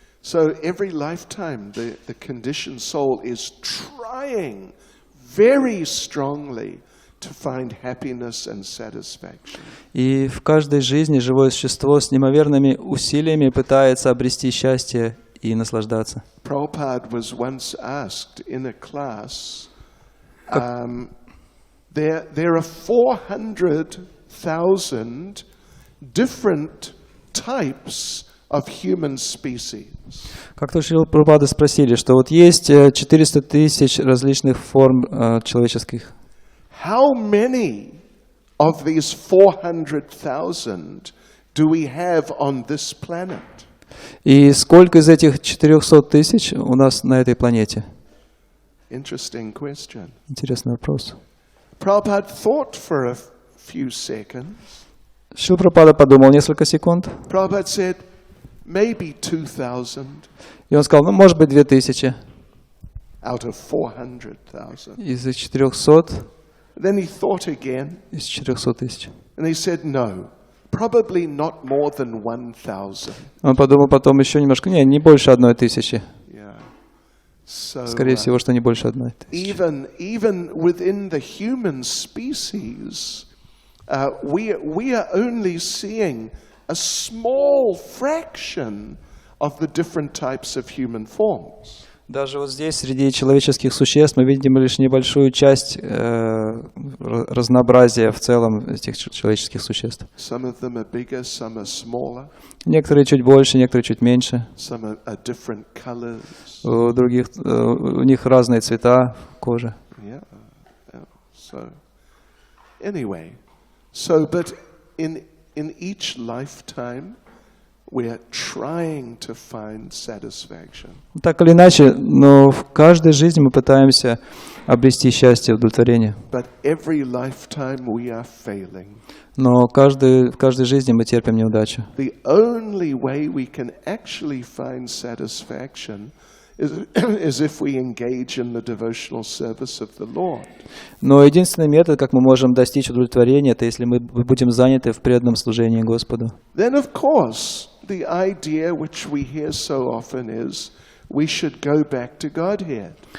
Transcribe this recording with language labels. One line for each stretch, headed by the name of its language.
English: So every lifetime the conditioned soul is trying very strongly to find happiness and satisfaction.
Russian: И в каждой жизни живое существо с неимоверными усилиями пытается обрести счастье и наслаждаться.
English: Prabhupada was once asked in a class, there are 400,000 different types of human species.
Russian: Как-то Шрилы Прабхупады спросили, что вот есть 400 тысяч различных форм человеческих.
English: How many of these 400,000 do we have on this planet?
Russian: И сколько из этих 400 тысяч у нас на этой планете?
English: Interesting question.
Russian: Интересный вопрос.
English: Prabhupada thought for a few seconds.
Russian: Шрила Прабхупада подумал несколько секунд.
English: Prabhupada said, maybe 2,000.
Russian: И он сказал, может быть, 2000
English: out of 400,000.
Russian: из 400.
English: Then he thought again.
Russian: Из 400 тысяч.
English: And he said, no, probably not more than 1,000.
Russian: Он подумал потом еще немножко, не больше 1000.
English: Yeah. So,
Russian: Скорее всего, что не больше 1000.
English: Even within the human species, we are only seeing a small fraction of the different types of human forms.
Russian: Даже вот здесь, среди человеческих существ, мы видим лишь небольшую часть разнообразия в целом этих человеческих существ.
English: Some of them are bigger, some are smaller.
Russian: Некоторые чуть больше, некоторые чуть меньше.
English: Some are different colors.
Russian: У других, у них разные цвета кожи.
English: Yeah. So, anyway, but in each lifetime, we are trying to find satisfaction.
Russian: Так или иначе, но в каждой жизни мы пытаемся обрести счастье, удовлетворение.
English: But every lifetime we are failing.
Russian: Но в каждой жизни мы терпим неудачу.
English: The only way we can actually find satisfaction is if we engage in the devotional service of the Lord.
Russian: Но единственный метод, как мы можем достичь удовлетворения, это если мы будем заняты в преданном служении Господу.
English: Then, of course, the idea which we hear so often is we should go back to Godhead.